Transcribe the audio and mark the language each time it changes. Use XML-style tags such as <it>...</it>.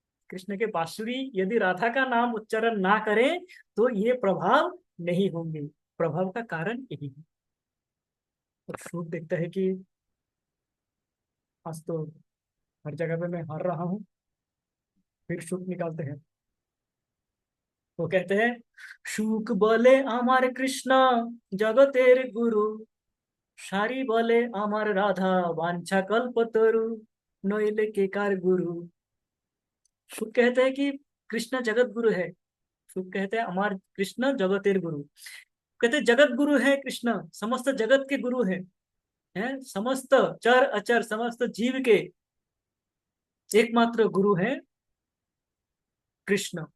<hi>कृष्ण के बांसुरी यदि राधा का नाम उच्चारण ना करें तो ये प्रभाव नहीं होंगे। प्रभाव का कारण यही है। और शूट देखता है कि आज तो हर जगह पे मैं हार रहा हूँ, फिर शूट निकालते हैं। वो कहते हैं</hi> <bn>সুখ বলে আমার কৃষ্ণ জগতের গুরু, সারি বলে আমার রাধা বাঞ্ছা কল্পতরু, নইলে के कार गुरु।</bn> <hi>सुख कहते हैं कि कृष्ण जगत गुरु है। सुख कहते हैं</hi> <bn>हमार कृष्ण जगतेर गुरु।</bn> <hi>कहते हैं जगत गुरु है कृष्ण, समस्त जगत के गुरु है। हैं, समस्त चर अचर समस्त जीव के एकमात्र गुरु हैं कृष्ण।</hi>